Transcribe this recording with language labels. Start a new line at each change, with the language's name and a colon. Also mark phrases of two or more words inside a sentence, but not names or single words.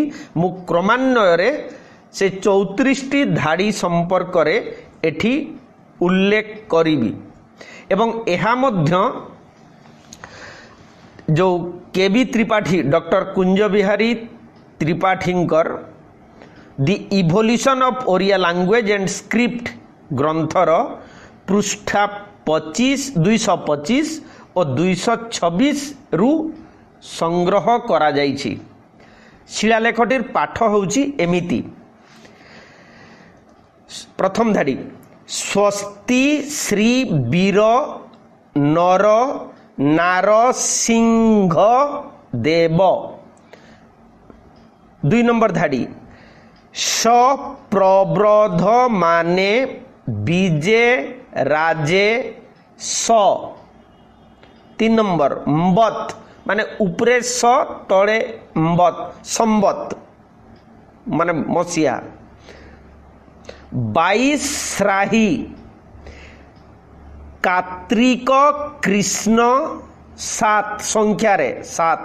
Odia: ମୁଁ କ୍ରମାନ୍ୱୟ ରେ 34ଟି ଧାଡ଼ି ସମ୍ପର୍କ ରେ ଏଠି ଉଲ୍ଲେଖ କରିବି ଏବଂ ଏହା ମଧ୍ୟ ଯୋଉ କେବି ତ୍ରିପାଠୀ ଡକ୍ଟର କୁଞ୍ଜ ବିହାରୀ ତ୍ରିପାଠୀଙ୍କର ଦି ଇଭୋଲ୍ୟୁସନ ଅଫ ଓଡ଼ିଆ ଲାଙ୍ଗୁଏଜ ଆଣ୍ଡ ସ୍କ୍ରିପ୍ଟ ଗ୍ରନ୍ଥର ପୃଷ୍ଠା 225 ଔର 226 ରୁ ସଂଗ୍ରହ କରା ଯାଇଛି। ଶିଳାଲେଖଟିର ପାଠ ହେଉଛି ଏମିତି। ପ୍ରଥମ ଧାଡ଼ି ସ୍ୱସ୍ତି ଶ୍ରୀ ବୀର ନର ନାର ସିଂହ ଦେବ। 2 ନମ୍ବର ଧାଡ଼ି ସପ୍ରବ୍ରଧ ମାନେ ବିଜେ ରାଜେ ସ। 3 ନମ୍ବର ମ୍ବତ ମାନେ ଉପରେ ସ ତଳେ ମ୍ବତ ସମ୍ବତ ମାନେ ମସିହା। 22 ଶ୍ରାହି କାର୍ତ୍ତିକ କୃଷ୍ଣ 7 ସଂଖ୍ୟା ରେ 7।